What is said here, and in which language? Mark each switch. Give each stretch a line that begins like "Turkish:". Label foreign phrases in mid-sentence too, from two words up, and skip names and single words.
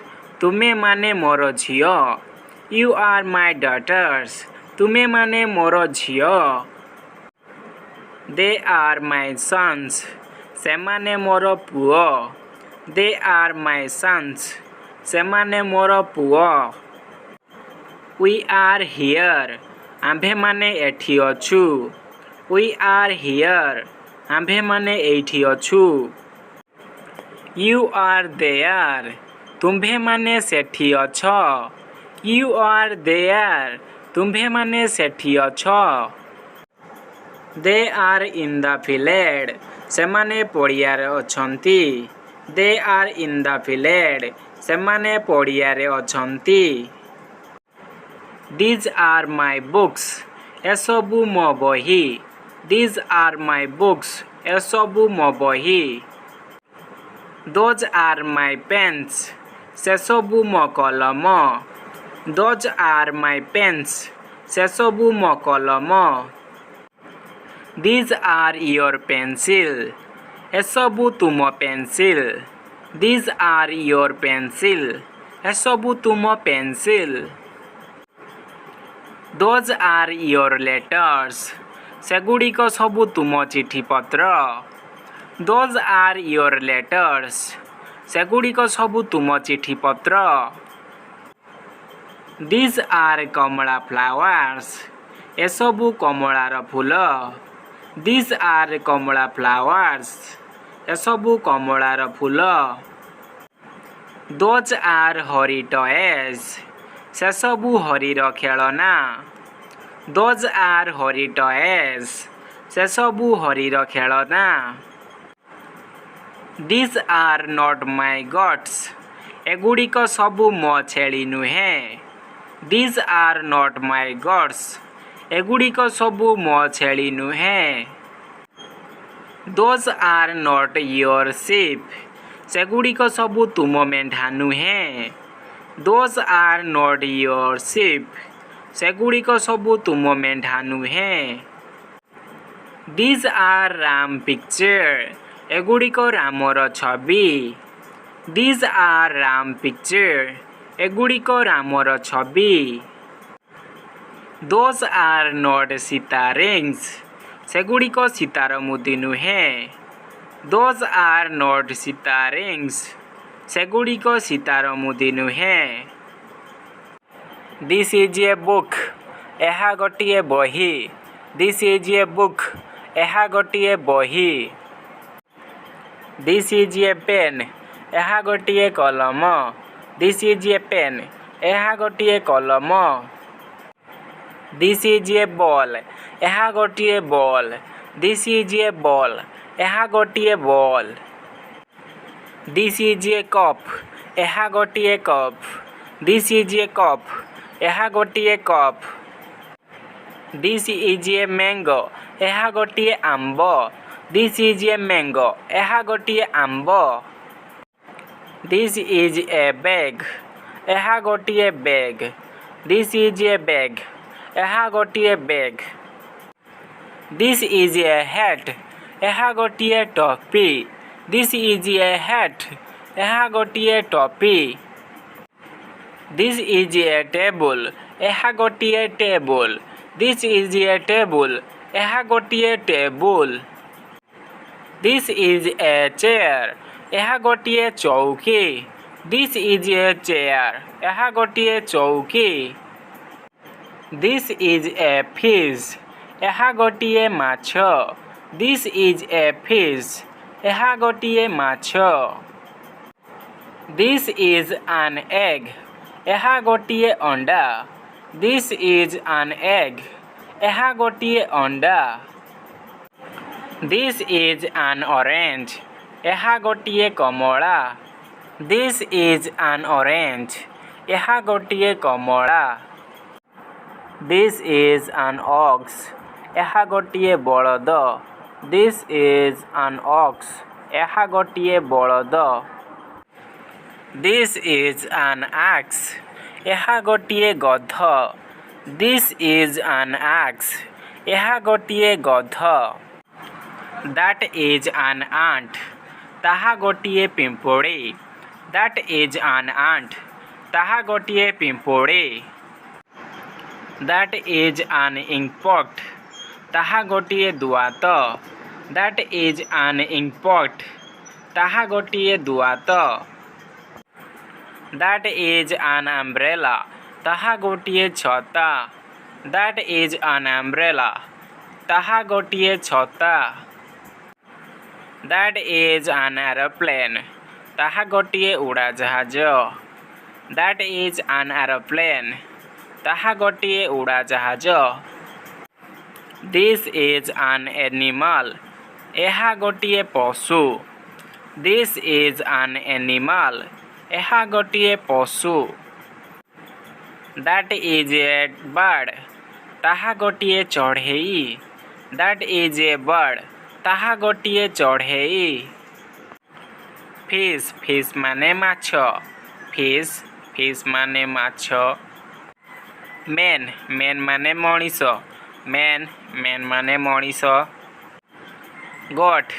Odia: ତୁମ୍ଭେ ମାନେ ମୋର ଝିଅ।
English: you are my daughters.
Odia: ତୁମ୍ଭେ ମାନେ ମୋର ଝିଅ।
English: they are my sons.
Odia: ସେ ମାନେ ମୋର ପୁଅ।
English: they are my sons.
Odia: ସେ ମାନେ ମୋର ପୁଅ।
English: we are here.
Odia: ଆମ୍ଭେ ମାନେ ଏଠି ଅଛୁ।
English: we are here.
Odia: ଆମ୍ଭେ ମାନେ ଏଠି ଅଛୁ।
English: you are there.
Odia: ତୁମ୍ଭେ ମାନେ ସେଠି ଅଛ।
English: you are there.
Odia: ତୁମ୍ଭେ ମାନେ ସେଠି ଅଛ।
English: they are in the field.
Odia: ସେ ମାନେ ପଡ଼ିଆ ରେ ଅଛନ୍ତି।
English: they are in the field.
Odia: ସେ ମାନେ ପଡ଼ିଆ ରେ ଅଛନ୍ତି।
English: These are my books.
Odia: ଏସବୁ ମୋ ବହି।
English: These are my books.
Odia: ଏସବୁ ମୋ ବହି।
English: Those are my pens.
Odia: ସେସବୁ ମୋ କଲମ।
English: Those are my pens.
Odia: ସେସବୁ ମୋ କଲମ।
English: These are your pencil.
Odia: ଏସବୁ ତୁମ ପେନସିଲ।
English: These are your pencil.
Odia: ଏସବୁ ତୁମ ପେନସିଲ।
English: Those are your letters.
Odia: ସେଗୁଡ଼ିକ ସବୁ ତୁମ ଚିଠି ପତ୍ର।
English: Those are your letters.
Odia: ସେଗୁଡ଼ିକ ସବୁ ତୁମ ଚିଠି ପତ୍ର।
English: These are कमला flowers.
Odia: ଏସବୁ କମଳାର ଫୁଲ।
English: These are कमला flowers.
Odia: ଏସବୁ କମଳାର ଫୁଲ।
English: Those are हरी toys.
Odia: ସେସବୁ ହରିର ଖେଳନା।
English: Those are हरी toys.
Odia: ସେସବୁ ହରିର ଖେଳନା।
English: These are not my goats.
Odia: ଏଗୁଡ଼ିକ ସବୁ ମୋ ଛେଳି ନୁହେଁ।
English: These are not my goats.
Odia: ଏଗୁଡ଼ିକ ସବୁ ମୋ ଛେଳି ନୁହେଁ।
English: Those are not your sheep.
Odia: ସେଗୁଡ଼ିକ ସବୁ ତୁମ ମେଣ୍ଢା ନୁହେଁ।
English: Those are not your sheep.
Odia: ସେଗୁଡ଼ିକ ସବୁ ତୁମ ମେଣ୍ଢା ନୁହେଁ।
English: These are ram picture.
Odia: ଏଗୁଡ଼ିକ ରାମର ଛବି।
English: These are ram picture.
Odia: ଏଗୁଡ଼ିକ ରାମର ଛବି।
English: Those are not सीता rings.
Odia: ସେଗୁଡ଼ିକ ସୀତାର ମୁଦି ନୁହେଁ।
English: Those are not ସୀତା rings.
Odia: ସେଗୁଡ଼ିକ ସୀତାର ମୁଦି ନୁହେଁ।
English: This is a book.
Odia: ଏହା ଗୋଟିଏ ବହି।
English: This is a book.
Odia: ଏହା ଗୋଟିଏ ବହି।
English: This is a pen.
Odia: ଏହା ଗୋଟିଏ କଲମ।
English: This is a pen.
Odia: ଏହା ଗୋଟିଏ କଲମ।
English: This is a ball.
Odia: ଏହା ଗୋଟିଏ ବଲ୍।
English: This is a ball.
Odia: ଏହା ଗୋଟିଏ ବଲ୍।
English: This is a cup.
Odia: ଏହା ଗୋଟିଏ କପ୍।
English: This is a cup.
Odia: ଏହା ଗୋଟିଏ କପ୍।
English: This is a mango.
Odia: ଏହା ଗୋଟିଏ ଆମ୍ବ।
English: This is a mango.
Odia: ଏହା ଗୋଟିଏ ଆମ୍ବ।
English: This is a bag.
Odia: ଏହା ଗୋଟିଏ ବ୍ୟାଗ୍।
English: This is a bag.
Odia: ଏହା ଗୋଟିଏ ବ୍ୟାଗ୍।
English: This is a hat.
Odia: ଏହା ଗୋଟିଏ ଟୋପି।
English: This is a hat.
Odia: ଏହା ଗୋଟିଏ ଟୋପି।
English: This is a table.
Odia: ଏହା ଗୋଟିଏ ଟେବୁଲ୍।
English: This is a table.
Odia: ଏହା ଗୋଟିଏ ଟେବୁଲ୍।
English: This is a chair.
Odia: ଏହା ଗୋଟିଏ ଚୌକି।
English: This is a chair.
Odia: ଏହା ଗୋଟିଏ ଚୌକି।
English: This is a fish.
Odia: ଏହା ଗୋଟିଏ ମାଛ।
English: This is a fish.
Odia: ଏହା ଗୋଟିଏ ମାଛ।
English: This is an egg.
Odia: ଏହା ଗୋଟିଏ ଅଣ୍ଡା।
English: This is an egg.
Odia: ଏହା ଗୋଟିଏ ଅଣ୍ଡା।
English: This is an orange.
Odia: ଏହା ଗୋଟିଏ କମଳା।
English: This is an orange.
Odia: ଏହା ଗୋଟିଏ କମଳା।
English: This is an ox.
Odia: ଏହା ଗୋଟିଏ ବଳଦ।
English: This is an ox.
Odia: ଏହା ଗୋଟିଏ ବଳଦ।
English: This is an axe.
Odia: ଏହା ଗୋଟିଏ ଗଧ।
English: This is an axe.
Odia: ଏହା ଗୋଟିଏ ଗଧ।
English: That is an ant.
Odia: ତାହା ଗୋଟିଏ ପିମ୍ପୁଡ଼ି।
English: That is an ant.
Odia: ତାହା ଗୋଟିଏ ପିମ୍ପୁଡ଼ି।
English: That is an inkpot.
Odia: ତାହା ଗୋଟିଏ ଦୁଆତ।
English: That is an inkpot.
Odia: ତାହା ଗୋଟିଏ ଦୁଆତ।
English: That is an umbrella.
Odia: ତାହା ଗୋଟିଏ ଛତା।
English: That is an umbrella.
Odia: ତାହା ଗୋଟିଏ ଛତା।
English: That is an aeroplane.
Odia: ତାହା ଗୋଟିଏ ଉଡ଼ାଜାହାଜ।
English: That is an aeroplane.
Odia: ତାହା ଗୋଟିଏ ଉଡ଼ାଜାହାଜ।
English: This is an animal.
Odia: ଏହା ଗୋଟିଏ ପଶୁ।
English: This is an animal.
Odia: ଏହା ଗୋଟିଏ ପଶୁ।
English: That is a bird.
Odia: ତାହା ଗୋଟିଏ ଚଢ଼େଇ।
English: That is a bird.
Odia: ତାହା ଗୋଟିଏ ଚଢ଼େଇ। Fish. Fish ମାନେ ମାଛ। Fish. Fish ମାନେ ମାଛ। Man. Man ମାନେ ମଣିଷ। Man. Man ମାନେ ମଣିଷ। Goat.